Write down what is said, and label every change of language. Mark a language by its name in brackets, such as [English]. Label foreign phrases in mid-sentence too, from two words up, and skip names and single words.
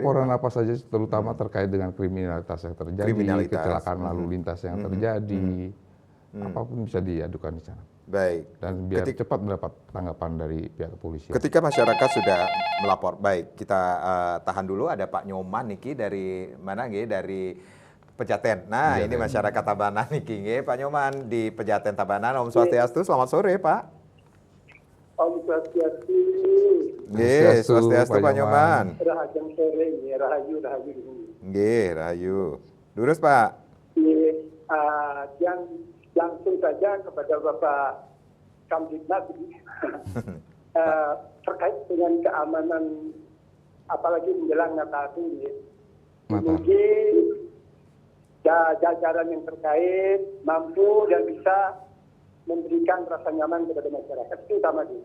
[Indonesian] Laporan apa saja terutama terkait dengan kriminalitas yang terjadi, kecelakaan lalu lintas yang terjadi, apapun bisa diadukan di sana. Baik. Dan biar cepat mendapat tanggapan dari pihak kepolisian. Ketika masyarakat sudah melapor, baik kita tahan dulu, ada Pak Nyoman niki dari mana nggih, dari Pejaten. Nah, ini masyarakat Tabanan niki nggih, Pak Nyoman di Pejaten Tabanan. Om Swastiastu, selamat sore, Pak. Om Swastiastu. Nggih, Swastiastu Pak Nyoman. [Balinese] Rahajang sore nggih, rahayu. Nggih, rahayu. Lurus, Pak. [Indonesian] Nggih, yang langsung saja kepada Bapak Kamtibmas terkait dengan keamanan, apalagi menjelang Natal ini. Mungkin jajaran yang terkait mampu dan bisa memberikan rasa nyaman kepada masyarakat, itu utama dulu.